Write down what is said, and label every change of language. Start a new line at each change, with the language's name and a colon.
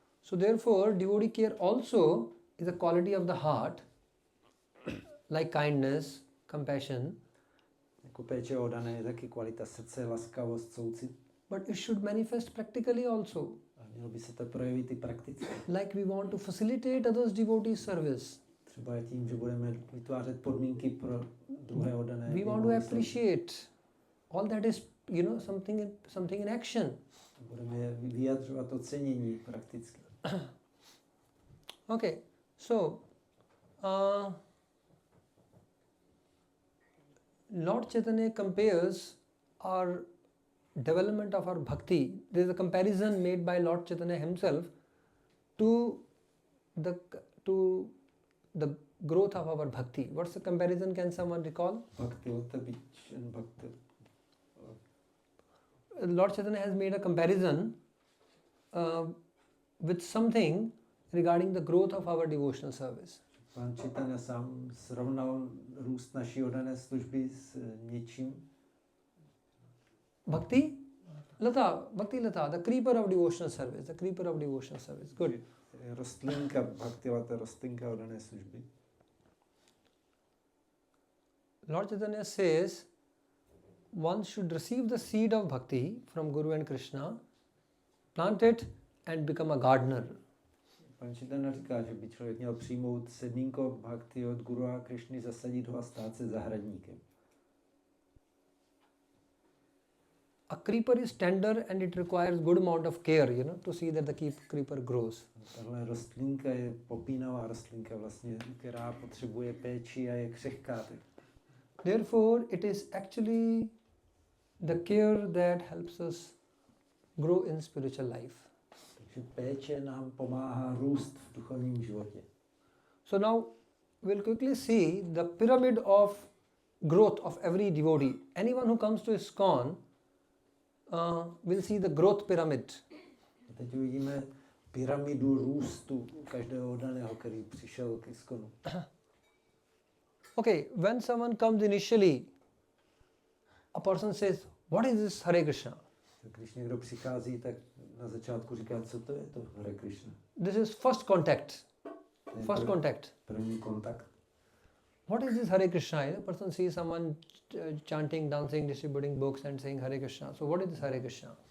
English: So therefore, devotee care also is a quality of the heart, like kindness, compassion.
Czech: Jako péče o oddané je taky kvalita srdce, laskavost, soucit.
English: But it should manifest practically also.
Czech: A mělo by se to projevit i prakticky.
English: Like we want to facilitate others' devotee service.
Czech: Třeba tím, že budeme vytvářet podmínky pro druhé oddané.
English: We want to appreciate. All that is, something in action.
Czech: Budeme vyjadřovat ocenění prakticky.
English: Okay, so Lord Chaitanya compares our development of our bhakti. There is a comparison made by Lord Chaitanya himself to the growth of our bhakti. What's the comparison? Can someone recall? Bhakti, what the beach and bhakti. Lord Chaitanya has made a comparison with something regarding the growth of our devotional service.
Czech: Pán Chaitanya sám srovnal růst naší oddané služby s něčím.
English: Bhakti Lata, the creeper of devotional service, Good.
Czech: Rostlinka, Bhakti Lata, rostlinka oddané služby.
English: Lord Chaitanya says one should receive the seed of bhakti from Guru and Krishna, plant it and become a gardener.
Czech: Pan Chaitanya říká, že by člověk měl přijmout sedínko bhakti od Guru a Krishny, zasadit ho a stát se zahradníkem.
English: A creeper is tender and it requires good amount of care, to see that the creeper grows.
Czech: Tahle rostlinka je popínavá rostlinka vlastně, která potřebuje péči a je křehká.
English: Therefore, it is actually the care that helps us grow in spiritual life.
Czech: Takže péče nám pomáhá růst v duchovním životě.
English: So now we'll quickly see the pyramid of growth of every devotee. Anyone who comes to ISKCON will see the growth pyramid.
Czech: A teď uvidíme pyramidu růstu každého oddaného, který přišel k ISKCONu.
English: Okay, when someone comes initially, a person says, what is this Hare Krishna?
Czech: Když někdo přichází, tak na začátku říká, co to je to Hare Krishna.
English: This is first contact.
Czech: První kontakt.
English: What is this Hare Krishna? A person sees someone chanting, dancing, distributing books and saying Hare Krishna. So what is this Hare Krishna?